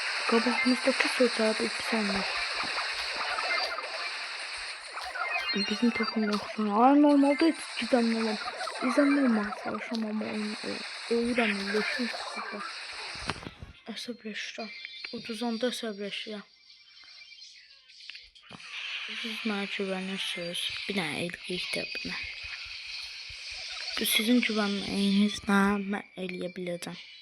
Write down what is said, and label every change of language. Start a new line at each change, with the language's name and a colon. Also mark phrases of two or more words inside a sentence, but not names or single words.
Azerbaijani: Qabağımızdakı sözlər bir pis olmaz. Bizim takım yoxdur. Ay normalde heç gizemli olam. Gizemli olmağa çalışam ama ölürəm, leşim çıxır. Əsəbləşirəm. Uduzanda əsəbləşirəm. Siz mənə güvənirsiniz. Bir dənə eləyik də buna. Sizin güvənməyinizlə mən eləyə biləcəm.